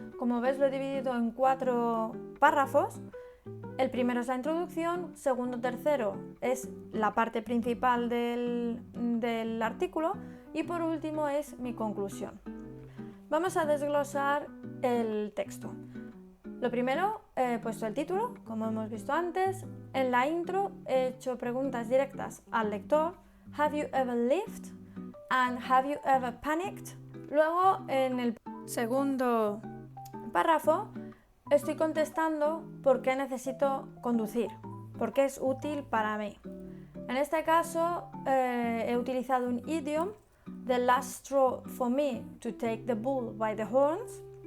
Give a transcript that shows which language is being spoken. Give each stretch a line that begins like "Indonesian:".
Spanish: Como ves, lo he dividido en 4 párrafos. El primero es la introducción, segundo, tercero es la parte principal del artículo y por último es mi conclusión. Vamos a desglosar el texto. Lo primero, he puesto el título, como hemos visto antes. En la intro he hecho preguntas directas al lector.
English: Have you ever lived? And have you ever panicked?
Spanish: Luego, en el segundo párrafo, estoy contestando por qué necesito conducir, por qué es útil para mí. En este caso, he utilizado un idiom,
English: the last straw for me to take the bull by the horns.